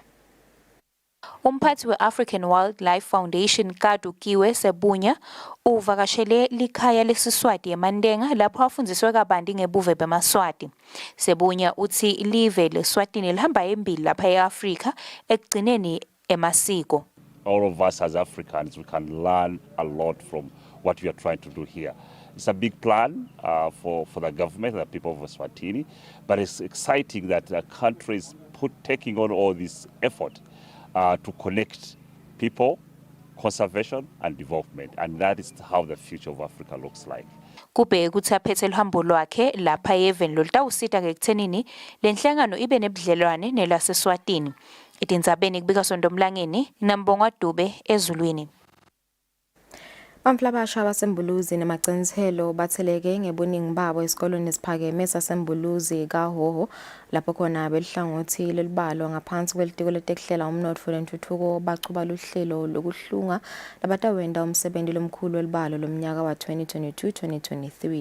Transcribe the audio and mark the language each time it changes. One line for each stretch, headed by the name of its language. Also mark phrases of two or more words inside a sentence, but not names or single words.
Swati: Umphathi we-African Wildlife Foundation Kadukiwe Sebunya uvakashele likhaya leSiswati eMandenga lapho afundziswe kabanti ngebuve bemaswati. Sebunya uthi live leSwatini lihamba embili lapha e-Afrika ekugcineni emasiko.
English: All of us as Africans, we can learn a lot from what we are trying to do here. It's a big plan for the government and the people of Eswatini, but it's exciting that the country is taking on all this effort to connect people, conservation and development, and that is how the future of Africa looks like.
Swati: Kubheke ukuthi aphethe luhambo lwakhe lapha even lolutawusita ngekuthenini lenhlangano ibe nebudlelwane nelaseSwatini. Itindzabeni kubika Sondomlangeni naMbongwa Dube ezulwini. Bamflabasha basembuluzi nemagciniselo batheleke ngebuningi babo esikolweni esiphakeme sasembuluzi kaHoho lapho khona belihlangothi lelibalo ngaphansi kwelitiko letekuhlela umnotfo lentuthuko bachuba luhlelo lokuhlunga labatawenda umsebenzi lomkhulu welibalo lomnyaka wa 2022-2023.